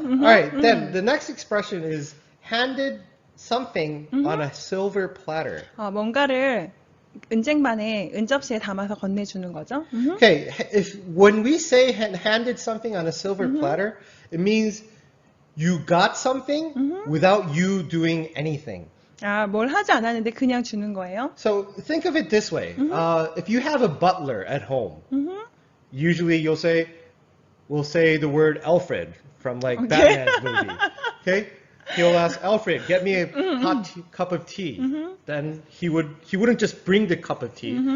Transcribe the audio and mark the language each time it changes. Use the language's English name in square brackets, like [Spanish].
[English] All right, then the next expression is handed something on a silver platter. [Korean] 뭔가를 은쟁반에 은접시에 담아서 건네주는 거죠. [English] Okay, when we say handed something on a silver platter, it means you got something without you doing anything. [Korean] 아, 뭘 하지 않았는데 그냥 주는 거예요. [English] So think of it this way. If you have a butler at home, usually we'll say the word Alfred from like Batman's movie. Okay? He'll ask Alfred, get me a hot cup of tea. Then he wouldn't just bring the cup of tea.